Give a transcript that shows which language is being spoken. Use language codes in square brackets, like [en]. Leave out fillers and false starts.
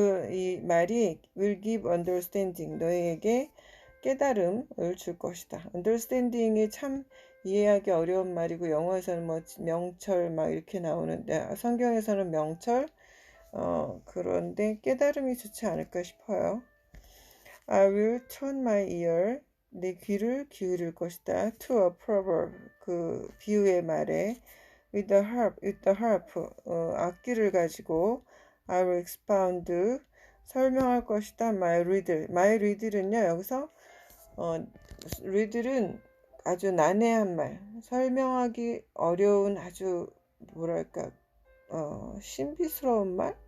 [ko] 이 말이 [en] will give understanding, [ko] 너에게 깨달음을 줄 것이다. understanding이 참 이해하기 어려운 말이고, 영어에서는 뭐 명철 막 이렇게 나오는데, 성경에서는 명철, 그런데 깨달음이 좋지 않을까 싶어요. [en] I will turn my ear, [ko] 내 귀를 기울일 것이다. [en] To a proverb, [ko] 그 비유의 말에. [en] with the harp, [ko] 악기를 가지고. [en] I will expound, [ko] 설명할 것이다. [en] my riddle은요, [ko] 여기서 리들은 아주 난해한 말, 설명하기 어려운 아주 뭐랄까 신비스러운 말?